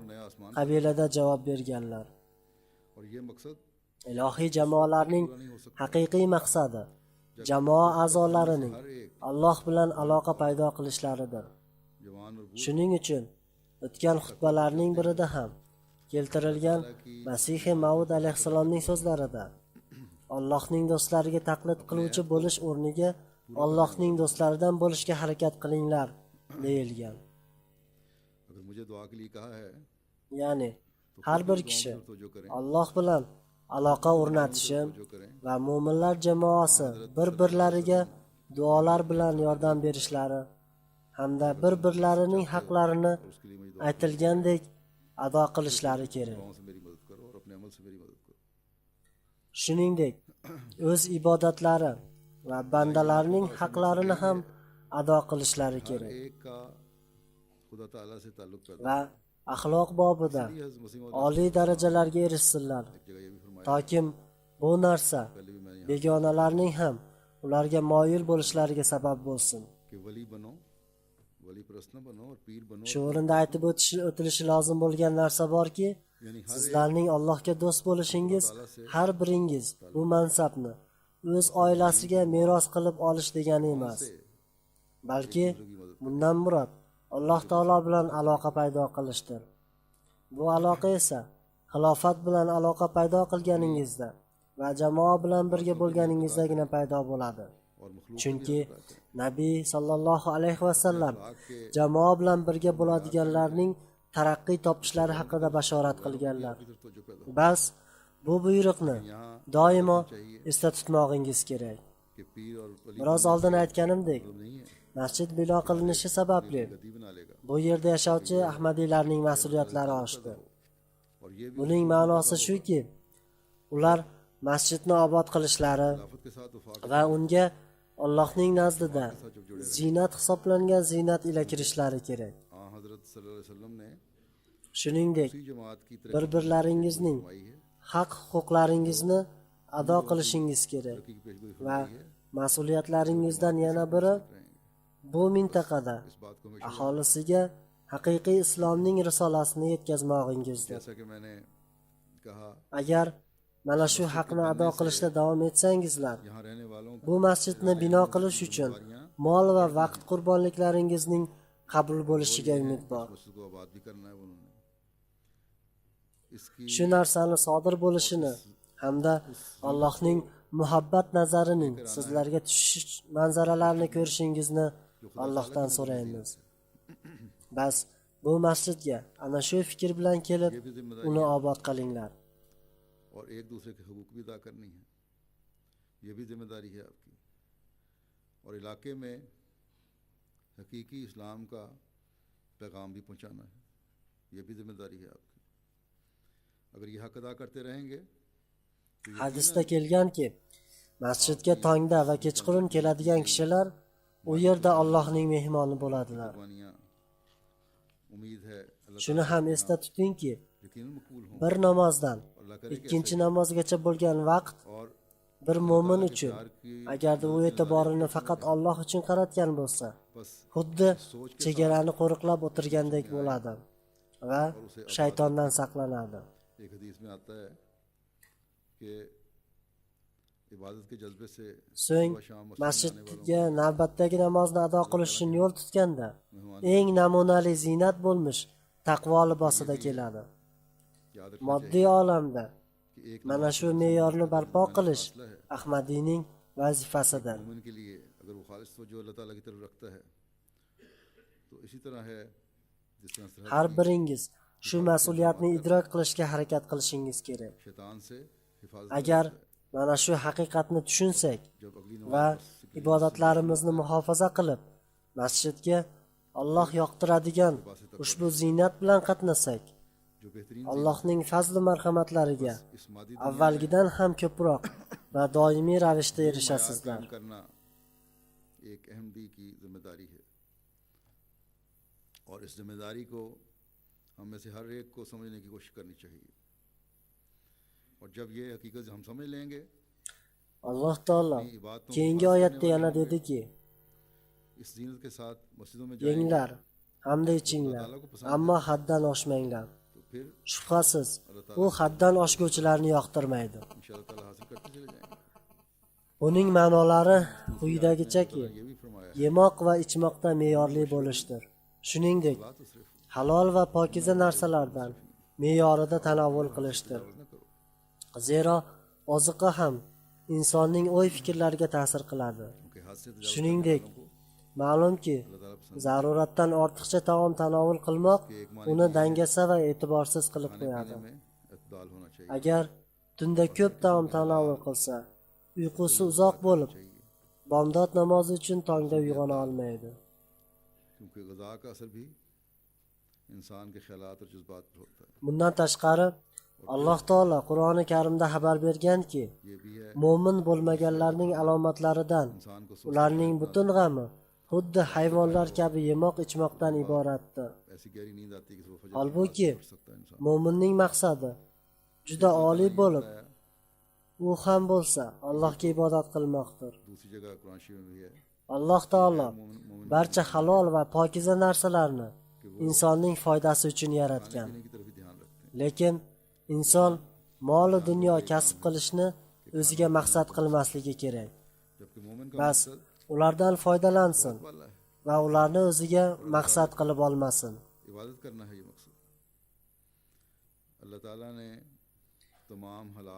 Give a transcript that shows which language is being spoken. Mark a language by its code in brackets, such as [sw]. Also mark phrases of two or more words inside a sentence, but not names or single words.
[ur] نیا آسمان [uz] Qabilada javob berganlar. [ur] اور یہ مقصد [uz] Ilohiy jamoalarning haqiqiy maqsadi jamoa a'zolarining Alloh bilan aloqa paydo qilishlaridir. [ur] جوان اور بوڑھ [uz] Shuning uchun o'tgan xutbalarning birida ham keltirilgan Masihi Mavud alayhissalomning so'zlarida Allohning do'stlariga taqlid qiluvchi bo'lish o'rniga Allohning do'stlaridan bo'lishga harakat qilinglar deyilgan. [ur] اگر مجھے دعا کے لیے کہا ہے [uz] Ya'ni har bir kishi [ur] تو جو کریں [uz] Alloh bilan aloqa o'rnatishi va mu'minlar jamoasi bir-birlariga duolar bilan yordam berishlari hamda bir-birlarining haqlarini [ur] اس کے لیے مجھے [uz] aytilgandek ado qilishlari kerak. [ur] دعاؤں سے میری مدد کرو اور اپنے عمل سے میری مدد کرو [uz] Shuningdek, o'z ibodatlari va bandalarning haqlarini ham ado qilishlari kerak [ur] ایک کا خدا تعالیٰ سے تعلق پیدا [uz] va axloq bobida [ur] یہ حضرت مسیح موعود [uz] oliy darajalarga erishsinlar. [ur] ایک جگہ یہ بھی فرمایا [uz] Toki bu narsa [ur] پہلے بھی میں نے [uz] begonalarning ham ularga moyil bo'lishlariga sabab bo'lsin. [ur] کہ ولی بنو ولی پرست نہ بنو اور پیر بنو [uz] Shu o'rinda aytib o'tilishi lozim bo'lgan narsa borki, [ur] یعنی ہر [uz] sizlarning Allohga do'st bo'lishingiz har biringiz bu mansabni o'z oilasiga meros qilib olish degani emas, balki bundan murod Alloh taolo bilan aloqa paydo qilishdir. Bu aloqa esa xilofat bilan aloqa paydo qilganingizda va jamoa bilan birga bo'lganingizdagina paydo bo'ladi. [ur] اور مخلوق [uz] Chunki Nabiy [ar] صلى الله عليه وسلم [uz] jamoa bilan birga bo'ladiganlarning taraqqiy topishlari haqida bashorat qilganlar. [ur] کی طرف توجہ پیدا [uz] Bas bu buyruqni doimo esda tutmoqingiz kerak. [ur] کہ پیر اور ولی [uz] Biroz oldin aytganimdek, [ur] نہیں ہے [uz] masjid bino qilinishi sababli [ur] گدی بنا لے گا [uz] bu yerda yashovchi Ahmadiylarning mas'uliyatlari oshdi. [ur] اور یہ بھی [uz] Buning ma'nosi shuki, ular masjidni obod qilishlari [ur] خلافت کے ساتھ وفا [uz] va unga Allohning nazdida zinat hisoblangan zinat ila kirishlari kerak. [ur] حضرت [ar] صلى الله عليه وسلم [ur] نے [uz] Shuningdek, [ur] اسی جماعت کی طرح [uz] bir-birlaringizning [ur] فرمائی ہے [uz] haq-huquqlaringizni ado qilishingiz kerak [ur] کی پیشگوئی [uz] va mas'uliyatlaringizdan yana biri bu mintaqada [ur] اس بات کو ہمیشہ [uz] aholisiga haqiqiy islomning risolasini yetkazmog'ingizdir. [ur] جیسا کہ میں نے کہا [uz] Agar mana shu haqni ado qilishda davom etsangizlar, [ur] یہاں رہنے والوں [uz] bu masjidni bino qilish uchun mol va vaqt qurbonliklaringizning qabul bo'lishiga umid bor. [ur] مسجد کو آباد بھی کرنا ہے انہوں نے اس کی [uz] Shu narsani sodir bo'lishini hamda Allohning muhabbat nazarining sizlarga tushish manzaralarini ko'rishingizni Allohdan so'raymiz. Bas bu masjidga ana shu fikr bilan kelib, [ur] یہ بھی ذمہ داری [uz] uni obod qilinglar. [ur] اور ایک دوسرے کے حقوق بھی ادا کرنی ہے یہ بھی ذمہ داری ہے آپ کی اور علاقے میں حقیقی اسلام کا پیغام بھی پہنچانا ہے یہ بھی ذمہ داری ہے آپ کی اگر یہ حق ادا کرتے رہیں گے [uz] Hadisda kelganki, masjidga tongda va kechqurun keladigan kishilar u yerda Allohning mehmoni bo'ladilar. [ur] قربانیاں امید ہے اللہ [uz] Shuni ham esda tutingki, [ur] یقیناً مقبول ہوں [uz] bir namozdan [ur] اللہ کرے کہ [uz] ikkinchi namozgacha bo'lgan vaqt [ur] और [uz] bir mo'min uchun agarda u e'tiborini faqat Alloh uchun qaratgan bo'lsa, [ur] बस [uz] xuddi chegarani qo'riqlab o'tirgandek bo'ladi va shaytondan saqlanadi. [ur] ایک حدیث میں آتا ہے کہ عبادت کے جذبے سے [uz] So'ng [ur] صبح شام مسجد میں آنے والوں [uz] masjidga navbatdagi namozni ado qilish uchun yo'l tutganda eng namunali ziynat bo'lmish taqvo libosida keladi. [ur] کو یاد رکھنا [uz] Moddiy olamda [ur] کہ ایک [uz] mana shu me'yorni barpo qilish Ahmadiyning vazifasidir. [ur] مومن کے لیے اگر وہ خالص توجہ اللہ تعالیٰ کی طرف رکھتا ہے تو اسی طرح ہے جس طرح سرحد [uz] Har biringiz shu mas'uliyatni idrok qilishga harakat qilishingiz kerak. [ur] شیطان سے حفاظت [uz] Agar mana shu haqiqatni tushunsak [ur] جب اگلی [uz] va ibodatlarimizni muhofaza qilib masjidga Alloh yoqtiradigan ushbu ziynat bilan qatnasak, [ur] جو بہترین [uz] Allohning fazli marhamatlariga [ur] اس مادی [uz] avvalgidan ham ko'proq va doimiy ravishda [ur] दुनिया [uz] erishasizlar. [ur] قائم کرنا ایک احمدی کی ذمہ داری ہے اور اس ذمہ داری کو ہم میں سے ہر ایک کو سمجھنے کی کوشش کرنی چاہیے اور جب یہ حقیقت ہم سمجھ لیں گے [uz] Alloh taolo keyingi oyatda yana dediki: [ur] اس زینت کے ساتھ مسجدوں میں جائیں گے [uz] "Yenglar hamda ichinglar, ammo haddan oshmanglar." [ur] تو پھر [uz] Shubhasiz, u haddan oshguvchilarni yoqtirmaydi. [ur] ان شاء اللہ تعالیٰ حاصل کرتے چلے جائیں گے. [uz] Uning ma'nolari quyidagichaki: [ur] یہ بھی فرمایا [uz] yemoq va ichmoqda me'yorli bo'lishdir. Shuningdek, [ur] لا تو صرف [uz] halol va pokiza narsalardan me'yorida tanovvul qilishdir. [ur] نہ کرو [uz] Zero oziqa ham insonning o'y-fikrlariga ta'sir qiladi. [ur] ان کے ہاتھ سے [uz] Shuningdek, ma'lumki, [ur] اللہ تعالیٰ پسند [uz] zaruratdan ortiqcha taom tanovul qilmoq uni dangasa va e'tiborsiz qilib qo'yadi. [ur] میں اعتدال ہونا چاہیے [uz] Agar tunda ko'p taom tanovul qilsa, uyqusi uzoq bo'lib, bomdod namozi uchun tongda uyg'ona olmaydi. [ur] کیونکہ غذا کا اثر بھی انسان کے خیالات اور جذبات پر ہوتا ہے. [uz] Bundan tashqari, Alloh taolo Qur'oni Karimda xabar berganki, [ur] یہ بھی ہے [uz] mo'min bo'lmaganlarning alomatlaridan [ur] انسان کو [uz] ularning butun g'ami xuddi hayvonlar kabi yemoq-ichmoqdan iboratdir. [ur] ایسی گہری نیند آتی ہے کہ صبح فجر [uz] Holbuki, [ur] اٹھ سکتا ہے انسان. [uz] mo'minning maqsadi juda oliy bo'lib, u ham bo'lsa Allohga ibodat qilmoqdir. [ur] دوسری جگہ قرآن شریف میں بھی ہے [uz] Alloh taolo barcha halol va pokiza narsalarni insonning foydasi uchun yaratgan. [ur] انہی کی طرف ہی دھیان رکھتے ہیں. [uz] Lekin inson mol dunyo kasb qilishni o'ziga maqsad qilmasligi kerak. [ur] جبکہ مومن کا [uz] Bas, [ur] मकसद [uz] ulardan foydalansin [ur] والا ہے, [uz] va ularni o'ziga maqsad qilib olmasin. [ur] عبادت کرنا ہے یہ مقصد. اللہ تعالیٰ نے تمام حلال